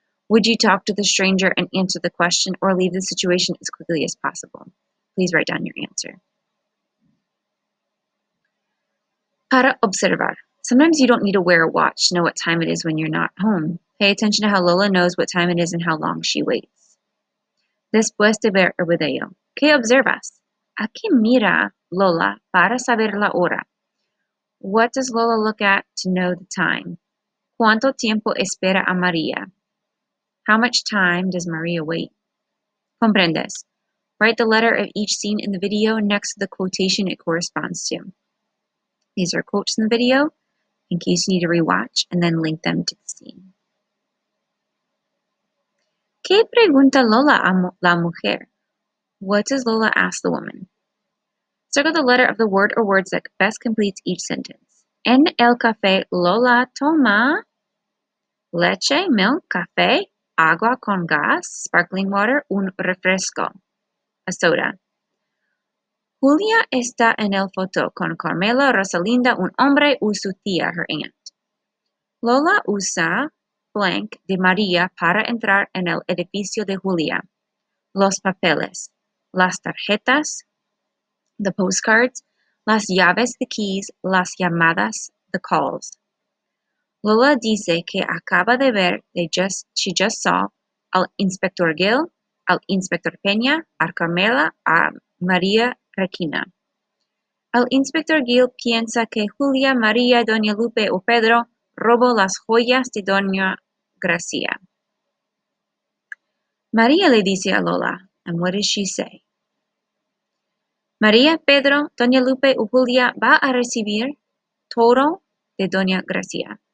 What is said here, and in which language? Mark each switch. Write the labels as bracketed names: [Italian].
[English] Would you talk to the stranger and answer the question or leave the situation as quickly as possible? Please write down your answer. [Spanish] Para observar. [English] Sometimes you don't need to wear a watch to know what time it is when you're not home. Pay attention to how Lola knows what time it is and how long she waits. [Spanish] Después de ver el video, ¿qué observas? ¿A qué mira Lola para saber la hora? [English] What does Lola look at to know the time? [Spanish] ¿Cuánto tiempo espera a María? [English] How much time does Maria wait? [Spanish] Comprendes. [English] Write the letter of each scene in the video next to the quotation it corresponds to. These are quotes in the video in case you need to rewatch and then link them to the scene. [Spanish] ¿Qué pregunta Lola a la mujer? [English] What does Lola ask the woman? Circle the letter of the word or words that best completes each sentence. [Spanish] En el café, Lola toma leche, [English] milk, [Spanish] café, agua con gas, [English] sparkling water, [Spanish] un refresco, [English] a soda. [Spanish] Julia está en el foto con Carmela, Rosalinda, un hombre y su tía, [English] her aunt. [Spanish] Lola usa blank de María para entrar en el edificio de Julia. Los papeles, las tarjetas, [English] the postcards, [Spanish] las llaves, [English] the keys, [Spanish] las llamadas, [English] the calls. [Spanish] Lola dice que acaba de ver, [English] she just saw, [Spanish] al Inspector Gil, al Inspector Peña, a Carmela, a María Requina. El Inspector Gil piensa que Julia, María, Doña Lupe o Pedro robó las joyas de Doña Gracia. María le dice a Lola, [English] and what does she say? [Spanish] María, Pedro, Doña Lupe o Julia va a recibir todo de Doña Gracia.